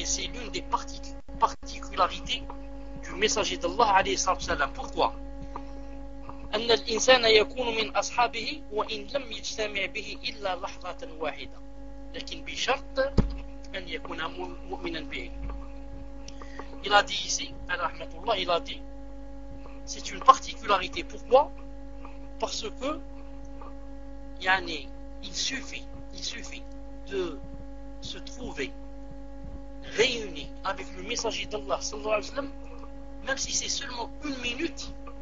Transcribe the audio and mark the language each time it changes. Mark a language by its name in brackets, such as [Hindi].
[French] Et c'est l'une des particularités du messager d'Allah عليه الصلاة والسلام. Pourquoi? [Arabic] أن الإنسان يكون من أصحابه وإن لم يجتمع به إلا لحظة واحدة لكن بشرط أن يكون مؤمنا به. [French] Il a dit ici, rahmatullah, il a dit, c'est une particularité. Pourquoi? Parce que il suffit de se trouver réuni avec le messager d'Allah sallallahu alayhi wa sallam, même si c'est seulement une minute.